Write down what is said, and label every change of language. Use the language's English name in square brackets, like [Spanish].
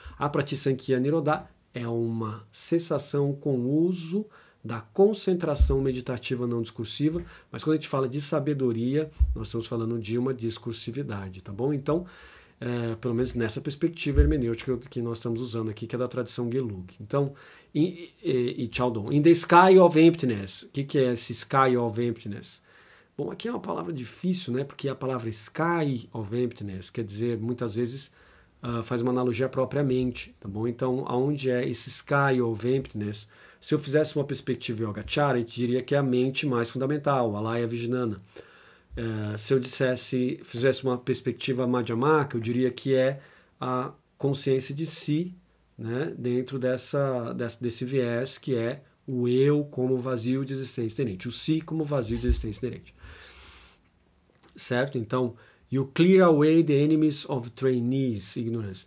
[Portuguese] Apratisankhya Nirodha é uma cessação com o uso da concentração meditativa não discursiva, mas quando a gente fala de sabedoria, nós estamos falando de uma discursividade, tá bom? Então, pelo menos nessa perspectiva hermenêutica que nós estamos usando aqui, que é da tradição Gelug. Então, e [English] Chaldon, in the sky of emptiness. [Portuguese] O que é esse [English] sky of emptiness? [Portuguese] Bom, aqui é uma palavra difícil, né? Porque a palavra [English] sky of emptiness [Portuguese] quer dizer, muitas vezes, faz uma analogia propriamente, tá bom? Então, aonde é esse [English] sky of emptiness? [Portuguese] Se eu fizesse uma perspectiva Yogacara, a gente diria que é a mente mais fundamental, a Laya Vijnana. Se eu fizesse uma perspectiva Madhyamaka, eu diria que é a consciência de si, né, dentro desse viés que é o eu como vazio de existência inerente, o si como vazio de existência inerente. Certo? Então, [English] you clear away the enemies of trainees, ignorance.